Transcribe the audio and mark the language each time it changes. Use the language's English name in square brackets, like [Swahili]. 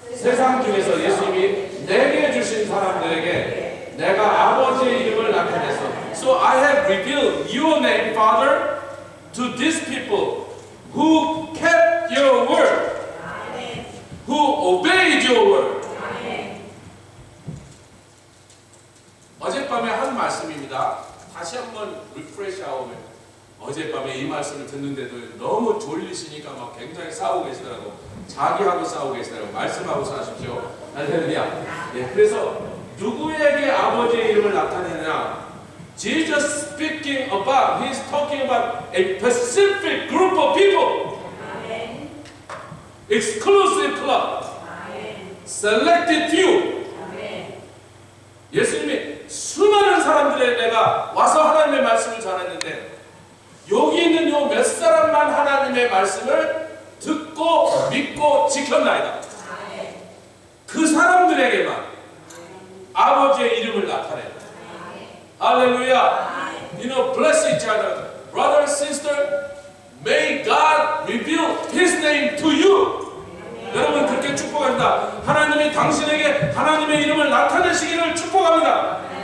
[Korean] 세상 중에서 예수님이 내게 주신 사람들에게 내가 아버지의 이름을 나타내서 [English] So I have revealed your name, Father, to these people who kept your word, who obeyed your word. [Korean] 어젯밤에 한 말씀입니다. 다시 한번 리프레시 하면 어젯밤에 이 말씀을 듣는데도 너무 졸리시니까 막 굉장히 싸우고 계시더라고. 자기하고 싸우고 계시더라고. 말씀하고 사십시오. 할렐루야. 예, 그래서 누구에게 아버지의 이름을 나타내느냐? [English] Jesus speaking about, He's talking about a specific group of people. Exclusive club. Selected few. [Korean] 예수님이 수많은 사람들에 내가 와서 하나님의 말씀을 전했는데 여기 있는 요 몇 사람만 하나님의 말씀을 듣고 믿고 지켰나이다. 그 사람들에게만 아버지의 이름을 나타낸다. 할렐루야. [English] You know, bless each other. Brother, sister, may God reveal His name to you. [Korean] 여러분 그렇게 축복합니다. 하나님이 당신에게 하나님의 이름을 나타내시기를 축복합니다.